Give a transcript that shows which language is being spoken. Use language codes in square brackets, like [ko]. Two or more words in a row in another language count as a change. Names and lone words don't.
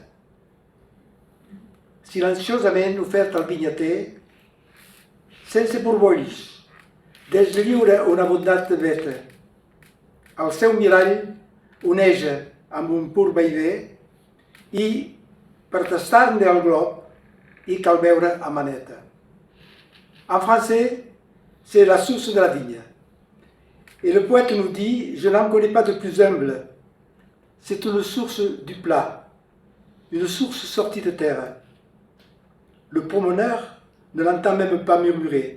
[ca] Silenciosament oferta al vinyater, sense borbolls, deslliura una bondat de veta. El seu mirall oneja amb un pur vaivé i, per tastar-ne el glob, hi cal veure a maneta. [fr] En français, c'est la source de la vigne. Et le poète nous dit, je n'en connais pas de plus humble. C'est une source du plat, une source sortie de terre. Le promeneur ne l'entend même pas murmurer.